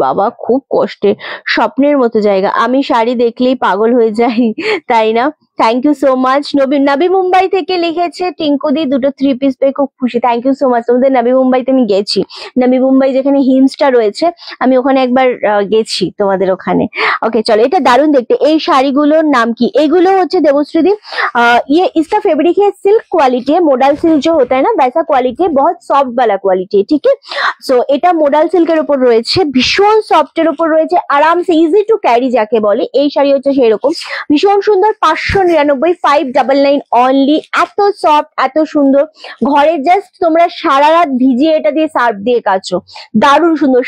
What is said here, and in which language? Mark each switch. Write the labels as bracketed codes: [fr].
[bn] বাবা খুব কষ্টে, স্বপ্নের মতো জায়গা। আমি শাড়ি দেখলেই পাগল হয়ে যাই, তাই না? [en] Thank you so much. [bn] নবী মুম্বাই থেকে লিখেছে, টিঙ্কুদি দুটো 3 পিস পেয়ে খুব খুশি, [en] Thank you so much. [bn] তোমাদের নবী মুম্বাইতে আমি গেছি, নবী মুম্বাই যেখানে হিমসটা রয়েছে, আমি ওখানে একবার গেছি তোমাদের ওখানে। ওকে চলো, এটা দারুণ দেখতে। এই শাড়িগুলোর নাম কি? এগুলো হচ্ছে [hi] देवश्री दी, ये इसका फैब्रिक है सिल्क क्वालिटी है, मोडल सिल्क जो होता है ना वैसा क्वालिटी है, बहुत सॉफ्ट वाला क्वालिटी है, ठीक है। सो [bn] এটা মোডাল সিল্কের উপর রয়েছে, ভীষণ সফটের উপর রয়েছে, আরামসে [en] easy to carry [bn] যাকে বলে, এই শাড়ি হচ্ছে সেই রকম, ভীষণ সুন্দর। 599, 599 অনলি। এত সফট, এত সুন্দর, ঘরে জাস্ট তোমরা সারা রাত ভিজিয়ে এটা দিয়ে সার্ফ দিয়ে কাচো, দারুণ সুন্দর।